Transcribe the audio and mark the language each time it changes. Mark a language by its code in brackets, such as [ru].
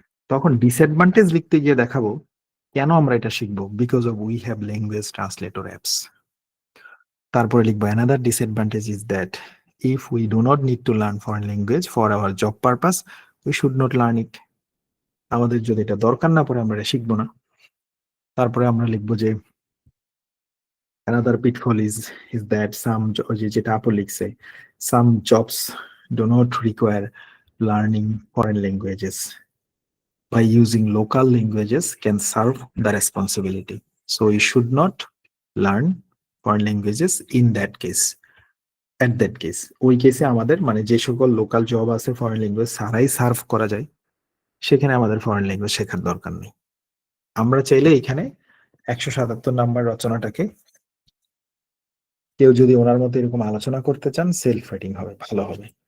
[bn] তখন ডিসঅ্যাডভান্টেজ লিখতে গিয়ে দেখাবো কেন আমরা এটা শিখবো, [en] Because of we have language translator apps. [bn] তারপরে লিখবো [en] Another disadvantage is that if we do not need to learn foreign language for our job purpose we should not learn it. [bn] আমাদের যদি এটা দরকার না পড়ে আমরা এটা শিখবো না। তারপরে আমরা লিখবো যে [en] another pitfall is that some [bn] যেটা আপু লিখছে, [en] some jobs do not require learning foreign languages. By using local languages can serve the responsibility. So you should not learn foreign languages in that case. At that case, [bn] ওই কেসে আমাদের মানে যে সকল local job আছে foreign language ছাড়াই serve করা যায় সেখানে আমাদের ফরেন ল্যাঙ্গুয়েজ শেখার দরকার নেই। আমরা চাইলে এখানে 177 নাম্বার রচনাটাকে কেউ যদি ওনার মতো এরকম আলোচনা করতে চান সেলফ রাইটিং হবে, ভালো হবে।